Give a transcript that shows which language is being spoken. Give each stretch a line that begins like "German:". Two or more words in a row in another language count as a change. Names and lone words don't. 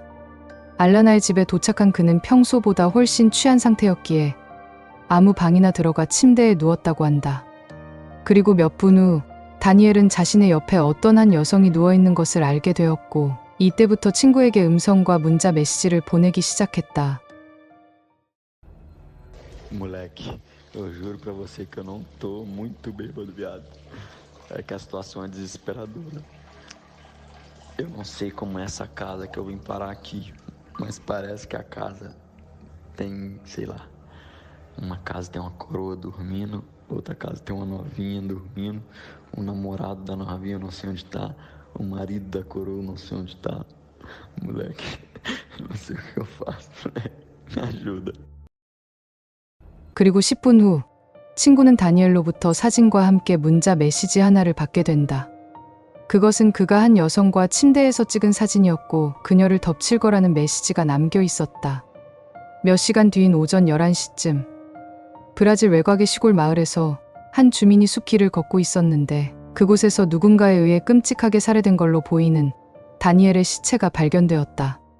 Korean: 알라나의 집에 도착한 그는 평소보다 훨씬 취한 상태였기에 아무 방이나 들어가 침대에 누웠다고 한다. 그리고 몇 분 후 다니엘은 자신의 옆에 어떤 한 여성이 누워있는 것을 알게 되었고 이때부터 친구에게 음성과 문자 메시지를 보내기 시작했다.
Portuguese: Moleque, eu juro pra você que eu não tô muito bêbado, viado. É que a situação é desesperadora. Eu não sei como é essa casa que eu vim parar aqui, mas parece que a casa tem, sei lá, uma casa tem uma coroa dormindo, outra casa tem uma novinha dormindo, o namorado da novinha eu não sei onde tá, o marido da coroa eu não sei onde tá. Moleque, eu não sei o que eu faço, moleque, me ajuda.
Korean: 그리고 10분 후 친구는 다니엘로부터 사진과 함께 문자 메시지 하나를 받게 된다. 그것은 그가 한 여성과 침대에서 찍은 사진이었고 그녀를 덮칠 거라는 메시지가 남겨 있었다. 몇 시간 뒤인 오전 11시쯤 브라질 외곽의 시골 마을에서 한 주민이 숲길을 걷고 있었는데 그곳에서 누군가에 의해 끔찍하게 살해된 걸로 보이는 다니엘의 시체가 발견되었다.